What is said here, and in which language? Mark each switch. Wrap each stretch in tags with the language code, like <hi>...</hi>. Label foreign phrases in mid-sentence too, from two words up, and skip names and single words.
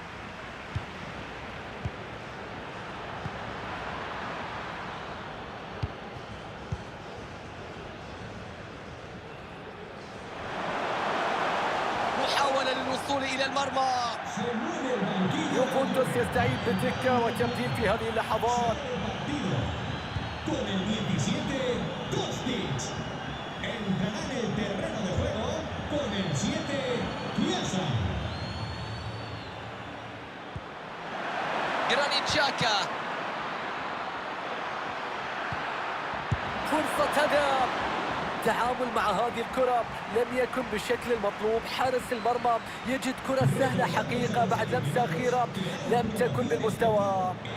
<ar>محاولة للوصول إلى المرمى. يوفنتوس يستعيد بالدكة وتبديل في هذه اللحظات.</ar> <es>Con el 17, Kostic. Entrará en el terreno de juego con el 7, Chiesa.</es> <ar>جرانيت جاكا. فرصة هدف. التعامل مع هذه الكرة لم يكن بالشكل المطلوب. حارس المرمى يجد كرة سهلة حقيقة بعد لمسة أخيرة لم تكن بالمستوى.</ar>